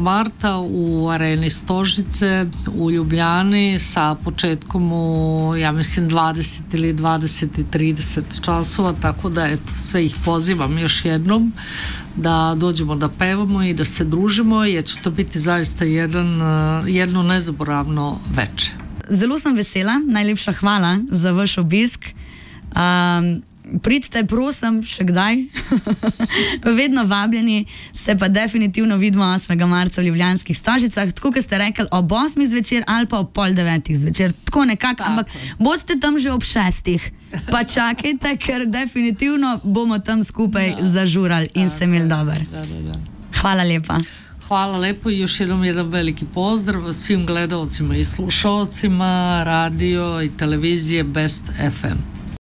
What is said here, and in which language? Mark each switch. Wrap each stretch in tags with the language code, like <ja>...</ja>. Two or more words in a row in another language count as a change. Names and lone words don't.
<sr>marta u areni Stožice u Ljubljani sa početkom u, ja mislim, 20 ili 20:30 časova, tako da eto, sve ih pozivam još jednom da dođemo da pevamo i da se družimo, jer će to biti zaista jedno nezaboravno veče.</sr> <sl>Zelo sem vesela, najlepša hvala za vaš obisk. Pridite, prosim, še kdaj. Vedno vabljeni, se pa definitivno vidimo 8. marca v Ljubljanskih Stožicah, tako kot ste rekli, ob 8. zvečer ali pa ob 8:30 zvečer, tako nekako, ampak bodite tam že ob 6. Pa čakajte, ker definitivno bomo tam skupaj zažurali in se imeli dober. Hvala lepa.</sl> <sr>Hvala lepo i još jednom jedan veliki pozdrav svim gledalcima i slušalcima radio i televizije Best FM.</sr>